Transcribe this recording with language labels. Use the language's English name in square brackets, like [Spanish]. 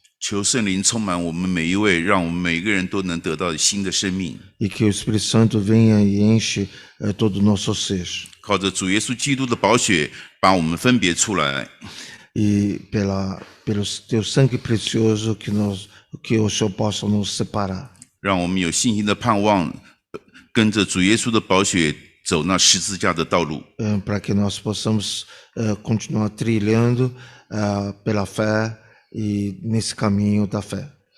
[Chinese] 求圣灵充满我们每一位，让我们每个人都能得到新的生命。 [Portuguese] E que o Espírito Santo venha e enche todo o nosso ser. [Chinese] 靠着主耶稣基督的宝血，把我们分别出来。 [Portuguese] E pelo teu sangue precioso que o Senhor possa nos separar. [Chinese] 让我们有信心的盼望，跟着主耶稣的宝血走那十字架的道路。 [Portuguese] Para que nós possamos continuar trilhando pela fé e nesse caminho da fé.